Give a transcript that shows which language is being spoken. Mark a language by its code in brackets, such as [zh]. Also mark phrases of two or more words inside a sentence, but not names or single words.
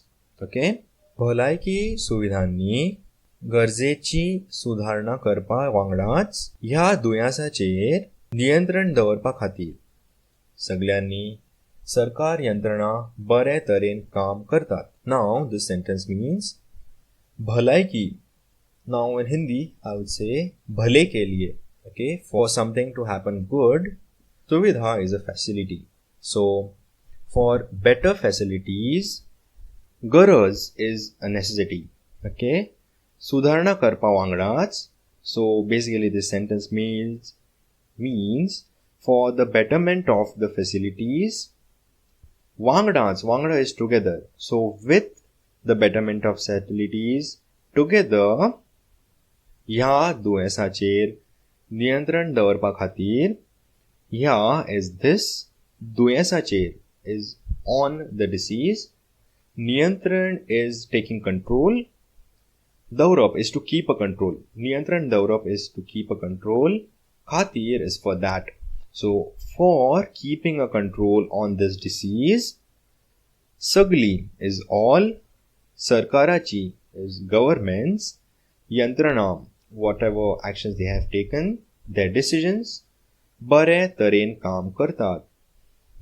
[en] Okay? [kok] भलायकी सुविधांनी गरजेची सुधारणा करपा वांगडाच ह्या दुयेंसाचेर नियंत्रण दवरपा खातीर सगळ्यांनी सरकार यंत्रणा बरे तरेन काम करतात. [en] Now this sentence means भलायकी. Now in Hindi I would say [hi] भले के लिए. [en] Okay, for something to happen good, सुविधा is a facility. So for better facilities, गरज is a necessity. [kok] Okay, सुधारणा करपा वांगडाच. [en] So basically this sentence means for the betterment of the facilities, Wangda is together. So with the betterment of facilities, together, [kok] ह्या दुयेंसाचेर नियंत्रण दवरपा खातीर, [en] ह्या is this, दुयेंसाचेर is on the disease, नियंत्रण is taking control, दवरप is to keep a control, [kok] नियंत्रण दवरप [en] is to keep a control, खातीर is for that. So, for keeping a control on this disease, Sagli is all, Sarkarachi is governments, Yantranam, whatever actions they have taken, their decisions, [kok] बरे तरेन काम करतात.